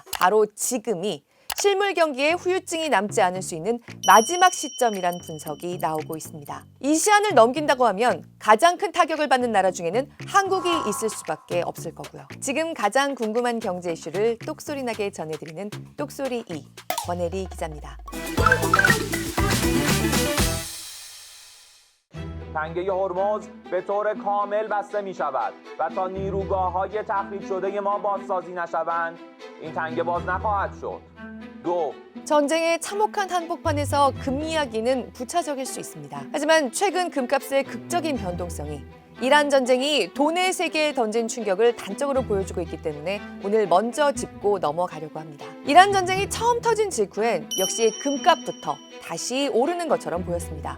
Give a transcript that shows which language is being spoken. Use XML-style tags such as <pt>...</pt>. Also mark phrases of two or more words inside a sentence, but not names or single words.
<ko>바로 지금이 실물 경기에 후유증이 남지 않을 수 있는 마지막 시점이란 분석이 나오고 있습니다. 이 시한을 넘긴다고 하면 가장 큰 타격을 받는 나라 중에는 한국이 있을 수밖에 없을 거고요. 지금 가장 궁금한 경제 이슈를 똑소리나게 전해드리는 똑소리 2, 권혜리 기자입니다.</ko> <fa>تنگه هرمز به طور کامل بسته می شود و تا نیروگاه‌های تخریب شده ما بازسازی نشوند این تنگه باز نخواهد شد. دو</fa> <ko>전쟁의 참혹한 한복판에서 금 이야기는 부차적일 수 있습니다. 하지만 최근 금값의 극적인 변동성이 이란 전쟁이 돈의 세계에 던진 충격을 단적으로 보여주고 있기 때문에 오늘 먼저 짚고 넘어가려고 합니다. 이란 전쟁이 처음 터진 직후엔 역시 금값부터 다시 오르는 것처럼 보였습니다.</ko>